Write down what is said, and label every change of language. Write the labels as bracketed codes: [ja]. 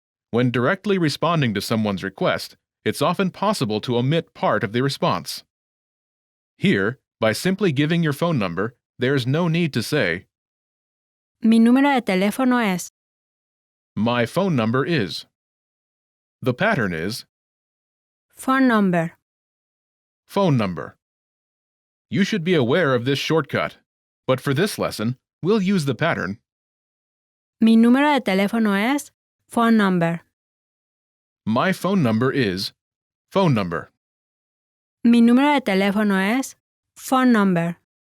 [en] When directly responding to someone's request, it's often possible to omit part of the response. Here, by simply giving your phone number, there's no need to say, [es] Mi número de teléfono es [en] my phone number is. The pattern is phone number. phone number. You should be aware of this shortcut, but for this lesson, we'll use the pattern [es] Mi número de teléfono es [en] phone number. My phone number is phone number. [es] Mi número de teléfono es [en] phone number.